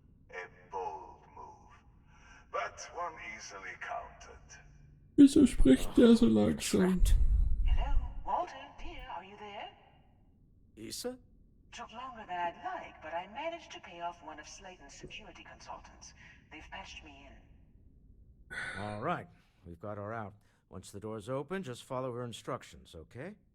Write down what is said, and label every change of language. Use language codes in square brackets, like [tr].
[en] A bold move, but one easily countered. [de] Wieso spricht der so langsam? [en] Hello, Walter, dear, are you there? Issa? Took longer than I'd like, but I managed to pay off one of Slayton's security consultants. They've patched me in. All right. We've got her out. Once the door's open, just follow her instructions, okay?